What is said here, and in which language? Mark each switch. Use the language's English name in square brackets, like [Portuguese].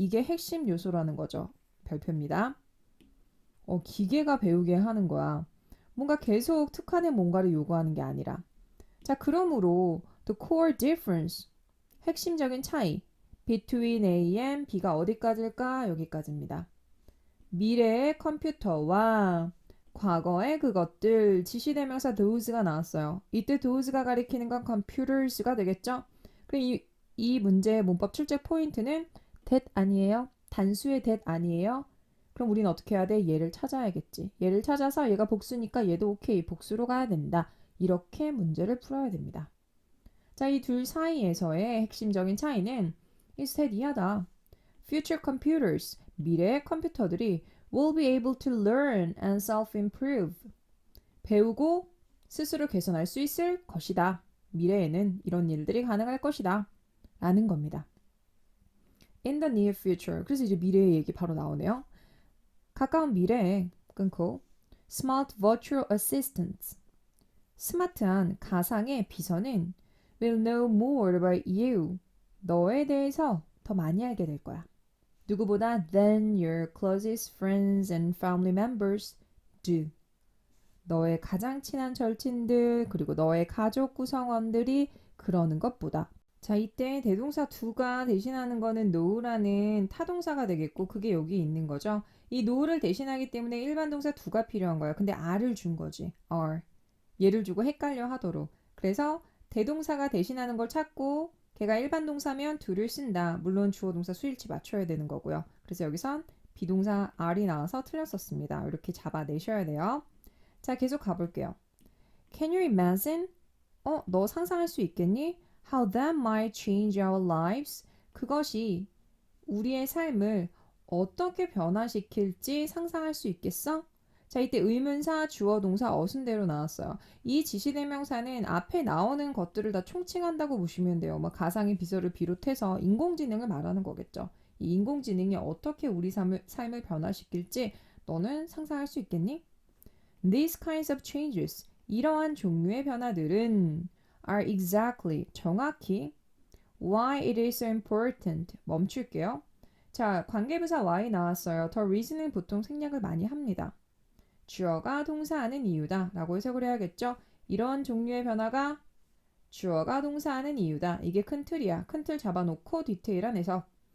[Korean] 이게 핵심 요소라는 거죠. 별표입니다. 기계가 배우게 하는 거야. 뭔가 계속 특화된 뭔가를 요구하는 게 아니라. 자, 그러므로 [English] the core difference, [Korean] 핵심적인 차이 between A and B가 어디까지일까? 여기까지입니다. 미래의 컴퓨터와 과거의 그것들, 지시대명사 those가 나왔어요. 이때 those가 가리키는 건 computers가 되겠죠? 그럼 이 문제의 문법 출제 포인트는 that 아니에요? 단수의 that 아니에요? 그럼 우리는 어떻게 해야 돼? 얘를 찾아야겠지. 얘를 찾아서 얘가 복수니까 얘도 오케이, 복수로 가야 된다. 이렇게 문제를 풀어야 됩니다. 자, 이 둘 사이에서의 핵심적인 차이는 instead 이하다. [English] Future computers, [Korean] 미래의 컴퓨터들이 [English] will be able to learn and self-improve. [Korean] 배우고 스스로 개선할 수 있을 것이다. 미래에는 이런 일들이 가능할 것이다. 라는 겁니다. [English] In the near future. [Korean] 그래서 이제 미래의 얘기 바로 나오네요. 가까운 미래에 끊고 [English] Smart virtual assistants. [Korean] 스마트한 가상의 비서는 [English] will know more about you. [Korean] 너에 대해서 더 많이 알게 될 거야. 누구보다 [English] than your closest friends and family members do. [Korean] 너의 가장 친한 절친들 그리고 너의 가족 구성원들이 그러는 것보다. 자, 이때 대동사 do가 대신하는 거는 know라는 타동사가 되겠고 그게 여기 있는 거죠. 이 know를 대신하기 때문에 일반 동사 do가 필요한 거야. 근데 r을 준 거지. r. 얘를 주고 헷갈려 하도록. 그래서 대동사가 대신하는 걸 찾고 걔가 일반 동사면 do를 쓴다. 물론 주어 동사 수일치 맞춰야 되는 거고요. 그래서 여기선 비동사 r이 나와서 틀렸었습니다. 이렇게 잡아내셔야 돼요. 자, 계속 가볼게요. [English] Can you imagine? [Korean] 너 상상할 수 있겠니? [English] How that might change our lives. [Korean] 그것이 우리의 삶을 어떻게 변화시킬지 상상할 수 있겠어? 자, 이때 의문사, 주어, 동사, 어순대로 나왔어요. 이 지시대명사는 앞에 나오는 것들을 다 총칭한다고 보시면 돼요. 뭐 가상의 비서를 비롯해서 인공지능을 말하는 거겠죠. 이 인공지능이 어떻게 우리 삶을 변화시킬지 너는 상상할 수 있겠니? [English] These kinds of changes, [Korean] 이러한 종류의 변화들은 [English] are exactly, [Korean] 정확히 [English] why it is so important. [Korean] 멈출게요. 자, 관계부사 why 나왔어요. 더 reason은 보통 생략을 많이 합니다. 주어가 동사하는 이유다 라고 해석을 해야겠죠. 이런 종류의 변화가 주어가 동사하는 이유다. 이게 큰 틀이야. 큰 틀 잡아놓고 디테일한 해석.